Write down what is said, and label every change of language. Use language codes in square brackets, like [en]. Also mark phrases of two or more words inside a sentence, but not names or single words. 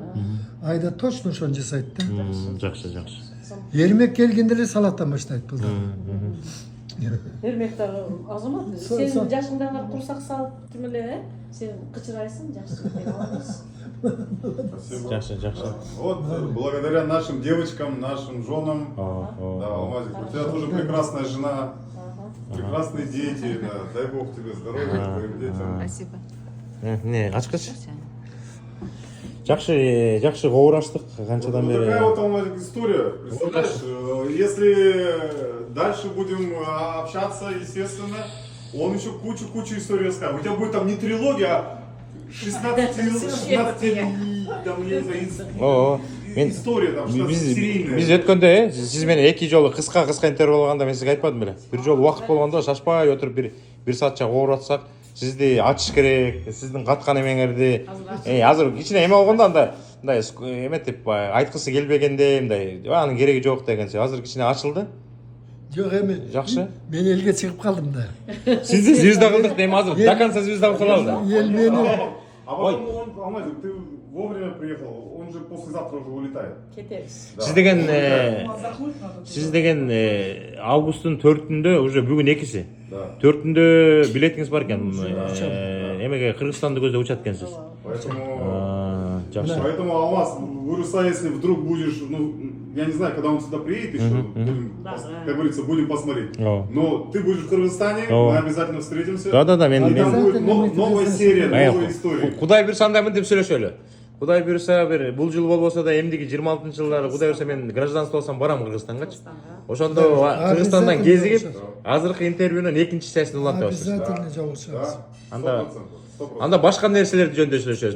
[ky] Айда точно ошону жасайт да. Жакшы. Эрмек келгенде эле салаттан баштайт бул. Эрмек дагы азамат. Сенин жашыңдагы курсак салып тим эле, сен кычырайсың, жакшы. Жакшы. [ru] Вот благодаря нашим девочкам, нашим женам, да, Алмазик, у тебя тоже прекрасная жена, прекрасные дети, да, дай Бог тебе здоровья, твоим детям. Спасибо. Не, [ky] ачкыч. Жакшы кобураштык канчадан [ru] Вот бери. такая вот, Алмазик, история. Представляешь, если дальше будем общаться, естественно, он еще кучу историй расскажет. У тебя будет там не трилогия, а 16 там, я не знаю, история там, 16-серийная. [ky] Биз өткөндө сиз менен эки жолу кыска интервью болгондо мен сизге айтпадым беле. Бир жолу убакыт болгондо шашпай отуруп бир саатча кобуратсак, сизди ачыш керек, сиздин каткан эмеңерди. Азыр кичине эме болгондо мындай эметип айткысы келбегенде мындай анын кереги жок дегенси. Азыр кичине ачылды. Жок эми. Жакшы. Мен элге чыгып калдым да. Сизди звезда кылдык дейм азыр. [ru] До конца [ky] звезда кылып салалы. Ел мени [ru] А потом он, Алмазик, ты вовремя приехал, он же послезавтра уже улетает. [ky] Кетебиз. Сиз деген августтун 4-үндө уже бүгүн экиси. [ru] Да. [ky] 4-үндө билетиңиз бар экен. Эмеге Кыргызстанды көздөп учат экенсиз. [ru] Поэтому, Алмаз, выросай, если вдруг будешь, ну, я не знаю, когда он сюда приедет еще, будем, как говорится, будем посмотреть. Но ты будешь в Кыргызстане, мы обязательно встретимся. Да, Там будет новая серия, новая история. [ky] Кудай буйрса андай мынтип сүйлөшөлү. Кудай буйрса бул жыл болбосо да эмдиги 26-жылдары кудай буйрса мен гражданство алсам барам Кыргызстангачы. Ошондо Кыргызстандан кезигип, азыркы интервьюнун экинчи частын улантабыз. обязательно жолугушабыз. Анда башка нерселерди жөнүндө сүйлөшөбүз.